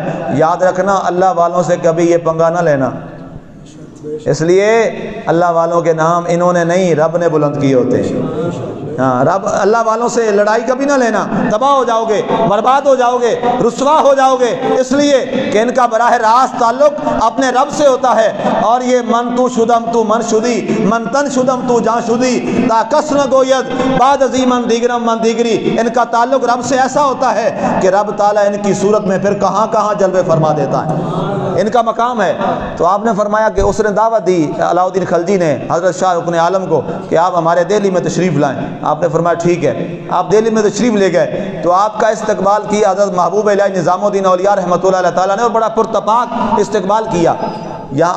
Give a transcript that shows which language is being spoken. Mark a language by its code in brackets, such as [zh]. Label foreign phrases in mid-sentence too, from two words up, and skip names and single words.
[ur] یاد رکھنا اللہ والوں سے کبھی یہ پنگا نہ لینا، اس لیے اللہ والوں کے نام انہوں نے نہیں رب نے بلند کیے ہوتے ہیں۔ ہاں، رب اللہ والوں سے لڑائی کبھی نہ لینا، تباہ ہو جاؤ گے، برباد ہو جاؤ گے، رسوا ہو جاؤ گے، اس لیے کہ ان کا براہ راست تعلق اپنے رب سے ہوتا ہے۔ اور یہ [fa] من تو شدم تو من شدی، من تن شدم تو جان شدی، تا کس نہ گوید بعد ازی من دیگرم من دیگری۔ [ur] ان کا تعلق رب سے ایسا ہوتا ہے کہ رب تعالیٰ ان کی صورت میں پھر کہاں کہاں جلوے فرما دیتا ہے، ان کا مقام ہے۔ تو آپ نے فرمایا کہ اس نے دعوت دی علاؤ الدین خلجی نے حضرت شاہ رکن عالم کو کہ آپ ہمارے دہلی میں تشریف لائیں۔ آپ نے فرمایا ٹھیک ہے، آپ دہلی میں تشریف لے گئے تو آپ کا استقبال کیا حضرت محبوب الہی نظام الدین اولیاء رحمۃ اللہ تعالیٰ نے، اور بڑا پرتپاک استقبال کیا یہاں۔